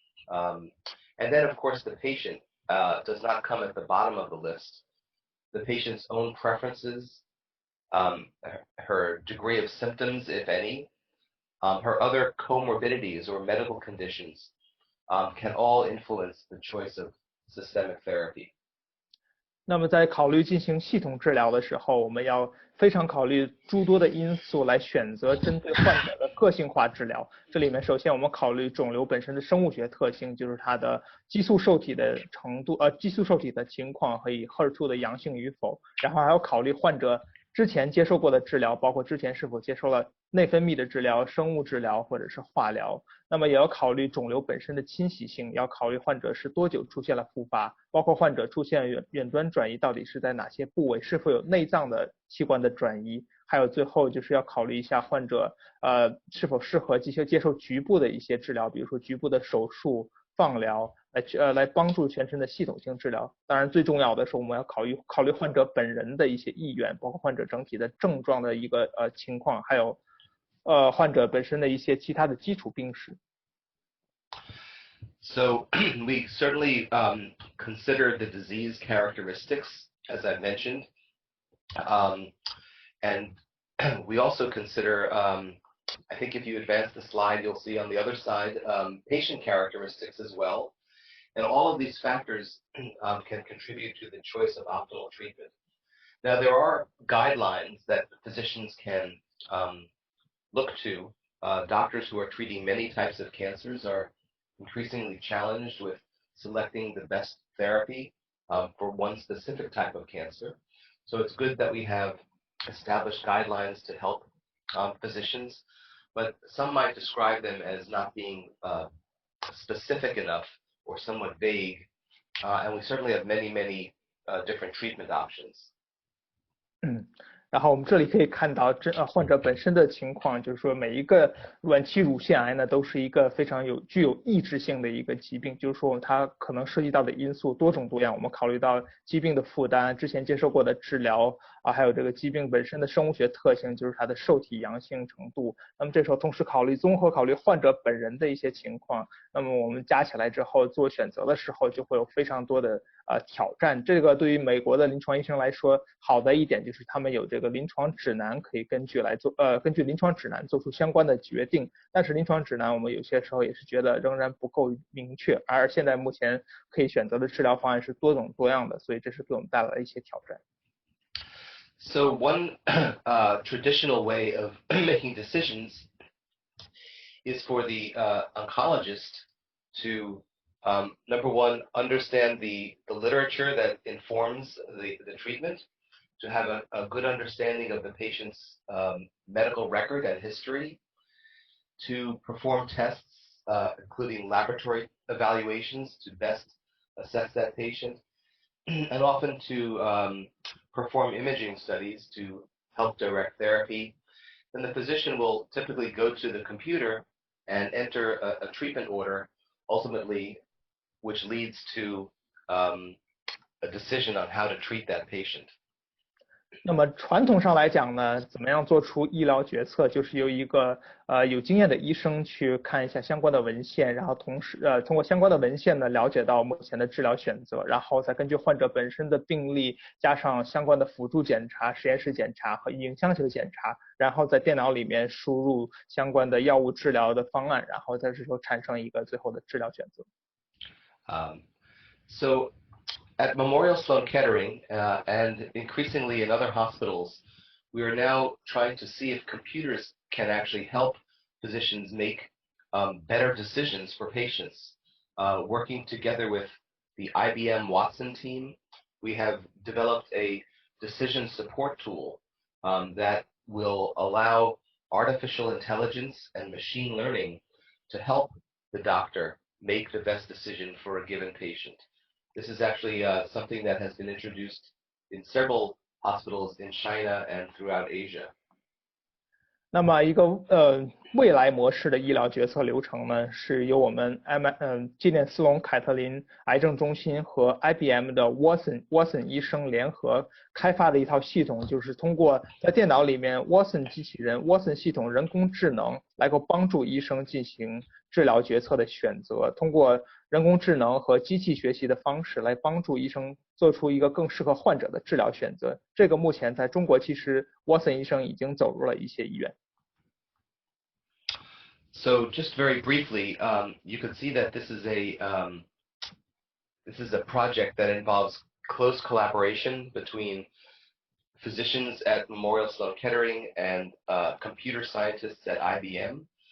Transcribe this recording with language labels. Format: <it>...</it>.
<en>And then, of course, the patient does not come at the bottom of the list. The patient's own preferences, her degree of symptoms, if any, her other comorbidities or medical conditions can all influence the choice of systemic therapy.</en> <zh>那么在考虑进行系统治疗的时候，我们要非常考虑诸多的因素来选择针对患者的个性化治疗。这里面首先我们考虑肿瘤本身的生物学特性，就是它的激素受体的程度，激素受体的情况和以 HER2 的阳性与否，然后还要考虑患者之前接受过的治疗，包括之前是否接受了内分泌的治疗、生物治疗或者是化疗。那么也要考虑肿瘤本身的侵袭性，要考虑患者是多久出现了复发，包括患者出现远端转移到底是在哪些部位，是否有内脏的器官的转移，还有最后就是要考虑一下患者是否适合接受局部的一些治疗，比如说局部的手术、放疗，来帮助全身的系统性治疗。当然最重要的是我们要考虑患者本人的一些意愿，包括患者整体的症状的一个情况，还有患者本身的一些其他的基础病史。</zh> <en>So we certainly consider the disease characteristics, as I mentioned, and we also consider, I think if you advance the slide, you'll see on the other side, patient characteristics as well. And all of these factors can contribute to the choice of optimal treatment. Now, there are guidelines that physicians can look to. Doctors who are treating many types of cancers are increasingly challenged with selecting the best therapy for one specific type of cancer. So it's good that we have established guidelines to help physicians, but some might describe them as not being specific enough or somewhat vague, and we certainly have many different treatment options.</en> <zh>然后我们这里可以看到患者本身的情况，就是说每一个晚期乳腺癌呢都是一个非常具有抑制性的一个疾病，就是说它可能涉及到的因素多种多样。我们考虑到疾病的负担、之前接受过的治疗还有这个疾病本身的生物学特性，就是它的受体阳性程度。那么这时候同时综合考虑患者本人的一些情况，那么我们加起来之后做选择的时候就会有非常多的挑战。这个对于美国的临床医生来说，好的一点就是他们有这个临床指南可以根据临床指南做出相关的决定，但是临床指南我们有些时候也是觉得仍然不够明确，而现在目前可以选择的治疗方案是多种多样的，所以这是给我们带来一些挑战。</zh> <en>So one traditional way of making decisions is for the oncologist to number one, understand the literature that informs the treatment, to have a good understanding of the patient's medical record and history, to perform tests, including laboratory evaluations to best assess that patient, and often to perform imaging studies to help direct therapy. Then the physician will typically go to the computer and enter a treatment order, ultimately, which leads to a decision on how to treat that patient.</en> <zh>那么传统上来讲呢，怎么样做出医疗决策，就是由一个有经验的医生去看一下相关的文献，然后同时通过相关的文献呢了解到目前的治疗选择，然后再根据患者本身的病例加上相关的辅助检查、实验室检查和影像学检查，然后在电脑里面输入相关的药物治疗的方案，然后在这时候产生一个最后的治疗选择。</zh> <en>So at Memorial Sloan Kettering and increasingly in other hospitals, we are now trying to see if computers can actually help physicians make better decisions for patients. Working together with the IBM Watson team, we have developed a decision support tool that will allow artificial intelligence and machine learning to help the doctor make the best decision for a given patient. This is actually something that has been introduced in several hospitals in China and throughout Asia.</en> <zh>那么一个未来模式的医疗决策流程呢，是由我们纪念斯隆凯特琳癌症中心和 IBM 的 Watson 医生联合开发的一套系统，就是通过在电脑里面 Watson 机器人 Watson 系统人工智能来够帮助医生进行治疗决策的选择，通过人工智能和机器学习的方式来帮助医生做出一个更适合患者的治疗选择。这个目前在中国其实 Watson 医生已经走入了一些医院。</zh> <en>So just very briefly, you can see that this is a project that involves close collaboration between physicians at Memorial Sloan Kettering and computer scientists at IBM.</en>